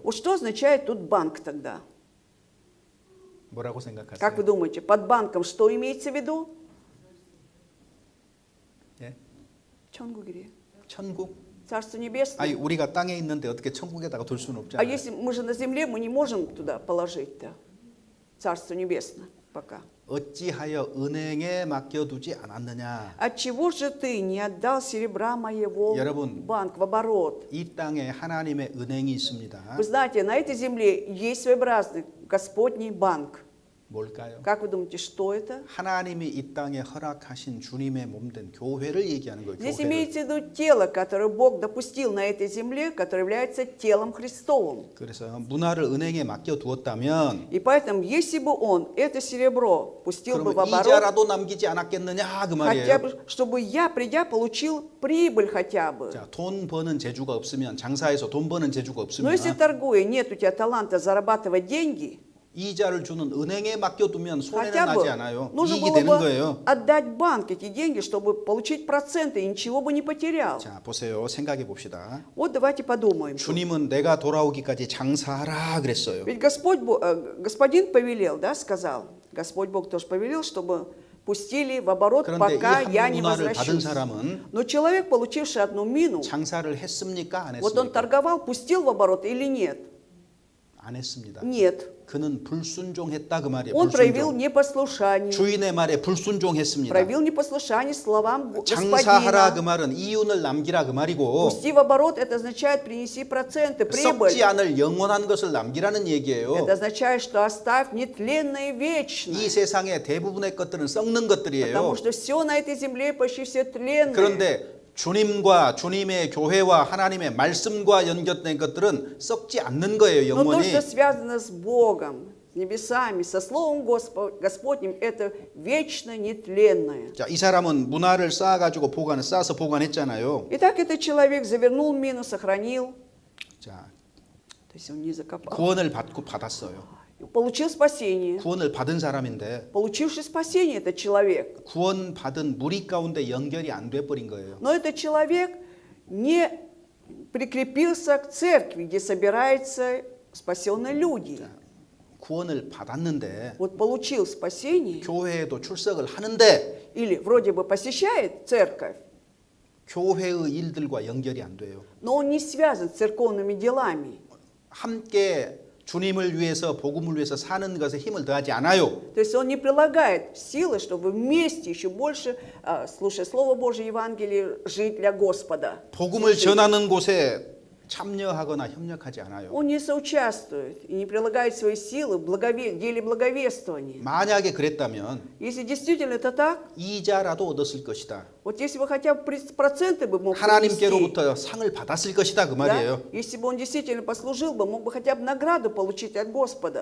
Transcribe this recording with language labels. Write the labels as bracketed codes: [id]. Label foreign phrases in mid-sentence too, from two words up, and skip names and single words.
[ru] Вот что означает тут банк тогда? [ko] 뭐라고 [ru] Как вы [ko] 생각하세요? [ru] думаете, под банком что имеется в виду? [ko] 예? 천국이래. 천국? [ru] Царство Небесное. [ko] 아니 우리가 땅에 있는데 어떻게 천국에다가 둘 수는 [ru] А [ko] 없잖아요. [ru] если мы же на земле, мы не можем туда положить-то. Царство Небесное пока. [ko] 어찌하여 은행에 맡겨두지 않았느냐? [ru] Отчего же ты не отдал серебра моего в [ko] 여러분, [ru] банк, в оборот? [ko] 이 땅에 하나님의 은행이 있습니다. [ru] Вы знаете, на этой земле есть своеобразный Господний банк. [ko] 뭘까요? [ru] Как вы думаете, что это? [ko] 하나님이 이 땅에 허락하신 주님의 몸된 교회를 얘기하는 거예요. [ru] Здесь [ko] 교회를. [ru] имеется в виду тело, которое Бог допустил на этой земле, которое является телом Христовым. [ko] 그래서 문화를 은행에 맡겨두었다면 [ru] И поэтому, если бы он это серебро пустил бы в [ko] 그러면 [ru] оборот, [ko] 이자라도 남기지 않았겠느냐 그 [ru] хотя [ko] 말이에요. [ru] бы, чтобы я, придя, получил прибыль хотя бы. [ko] 자, 돈 버는 재주가 없으면 장사해서 돈 버는 재주가 [ru] Но [ko] 없으면 [ru] если торгуя, нет у тебя таланта зарабатывать деньги, [ko] 이자를 주는 은행에 맡겨두면 손해는 [ru] хотя бы [ko] 나지 않아요. [ru] нужно [ko] 이익이 [ru] было [ko] 되는 [ru] бы [ko] 거예요. [ru] отдать в банк эти деньги, чтобы получить проценты, и ничего бы не потерял. [ko] 자, 보세요. 생각해 봅시다. [ru] Вот давайте подумаем. [ko] 주님은 내가 돌아오기까지 장사하라 그랬어요. [ru] Ведь Господин повелел, да, сказал, Господь Бог тоже повелел, чтобы пустили в оборот, [ko] 그런데 이 [ru] пока я [ko] 한 [ru] не [ko] 문화를 받은 [ru] возвращусь. [ko] 사람은 [ru] Но человек, получивший одну мину, [ko] 장사를 했습니까? 안 [ru] вот он [ko] 했습니까? [ru] торговал, пустил в оборот или нет? [ko] 안 했습니다. [ru] Нет. [ko] 그는 불순종했다 그 말이에요. [ru] Он проявил [ko] 불순종. [ru] непослушание. [ko] 주인의 말에 불순종했습니다. [ru] Проявил непослушание словам [ko] 장사하라 그 [ru] Господина. [ko] 말은 이윤을 남기라 그 말이고 [ru] Пусти в оборот, это означает принеси проценты, прибыль. [ko] 썩지 않을 영원한 것을 남기라는 얘기예요. [ru] Это означает, что оставь нетленное и [ko] 이 [ru] вечное. [ko] 세상의 대부분의 것들은 썩는 것들이에요. [ru] Потому что все на этой земле почти все тленное. [ko] 그런데 주님과 주님의 교회와 하나님의 말씀과 연결된 것들은 썩지 않는 거예요. [ru] Но то, [ko] 영원히. [ru] что связано с Богом, с небесами, со Словом Господним, это вечно нетленное. [ko] 자, 이 사람은 문화를 쌓아가지고 싸서 보관했잖아요. [ru] Итак, этот человек завернул мину, сохранил, [ko] 자, [ru] то есть он не закопал. [ko] 구원을 받았어요. [ru] Получил спасение. [ko] 구원을 받은 사람인데 [ru] Получивший спасение этот человек. [ko] 구원받은 무리 가운데 연결이 안 돼 버린 거예요. [ru] Но этот человек не прикрепился к церкви, где собираются спасенные люди. [ko] 구원을 받았는데 [ru] вот получил спасение, [ko] 교회에도 출석을 하는데 [ru] или вроде бы посещает церковь, [ko] 교회의 일들과 연결이 안 돼요. [ru] но он не связан с церковными делами. [ko] 함께 주님을 위해서 복음을 위해서 사는 것에 힘을 더하지 않아요. [ru] То есть он не прилагает силы, чтобы вместе еще больше, слушая Слово Божие, Евангелие, жить для Господа. [ko] 복음을 전하는 곳에 참여하거나 협력하지 않아요. [ru] Он не соучаствует и не прилагает свои силы в деле благовествования. [ko] 만약에 그랬다면 [ru] Если действительно это так, [ko] 이자라도 얻었을 것이다. [ru] вот если бы хотя бы проценты бы мог принести, [ko] 하나님께로부터 상을 받았을 것이다 그 [ru] да, [ko] 말이에요. [ru] если бы он действительно послужил бы, мог бы хотя бы награду получить от Господа.